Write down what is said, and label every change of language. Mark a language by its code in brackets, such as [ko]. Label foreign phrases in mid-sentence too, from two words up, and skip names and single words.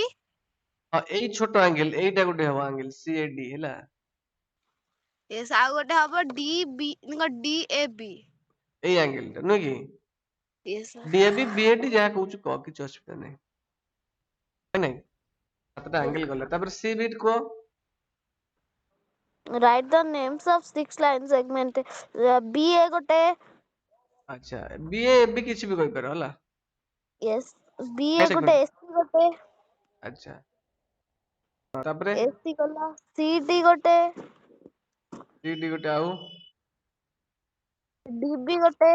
[or] ହଁ ଏଇ ଛୋଟ ଆଙ୍ଗେଲ ଏଇଟା ଗୋଟେ ହବ ଆଙ୍ଗେଲ ସି ଏ ଡି ହେଲା यस ଆଉ ଗୋଟେ ହବ DB DAB ଏଇ ଆଙ୍ଗେଲ ଟା ନୁହେଁ କି यस ଡିଏବି ବିଏଡି ଯାହା କହୁଛୁ କହ କିଛି ଅସୁବିଧା ନାହିଁ ନାଇଁ ସାତଟା ଆଙ୍ଗେଲ ଗଲା ତାପରେ ସି ବିଟ୍ କୁହ [en] write the names of 6 line segment BA ଗୋଟେ [or] ଆଚ୍ଛା ବିଏ ବି କିଛି ବି କହିପାର ହେଲା यस BA ନାଇଁ ଗୋଟେ ସେଗମେଣ୍ଟ AC ଗୋଟେ ଆଚ୍ଛା ହଁ, ତାପରେ AC ଗଲା CD ଗୋଟେ ଡି ଗୋଟେ ଆଉ DB ଗୋଟେ